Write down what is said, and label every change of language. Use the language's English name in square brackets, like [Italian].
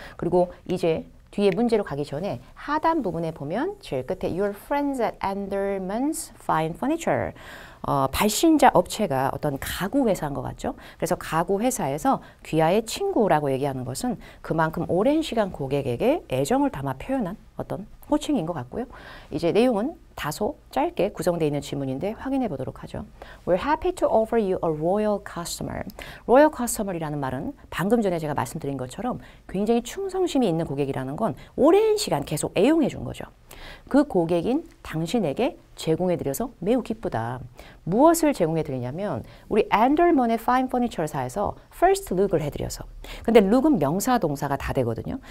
[Korean] 그리고 이제 뒤에 문제로 가기 전에 하단 부분에 보면 제일 끝에 [English] Your friends at Anderman's Fine Furniture [Korean] 발신자 업체가 어떤 가구 회사인 것 같죠. 그래서 가구 회사에서 귀하의 친구라고 얘기하는 것은 그만큼 오랜 시간 고객에게 애정을 담아 표현한 어떤 호칭인 것 같고요. 이제 내용은 다소 짧게 구성되어 있는 지문인데 확인해 보도록 하죠. [English] We're happy to offer you a royal customer. royal customer [Korean] 이라는 말은 방금 전에 제가 말씀드린 것처럼 굉장히 충성심이 있는 고객이라는 건 오랜 시간 계속 애용해 준 거죠. 그 고객인 당신에게 제공해 드려서 매우 기쁘다. 무엇을 제공해 드리냐면 우리 앤더먼의 파인 퍼니처사에서 first look을 해드려서 근데 look은 명사 동사가 다 되거든요.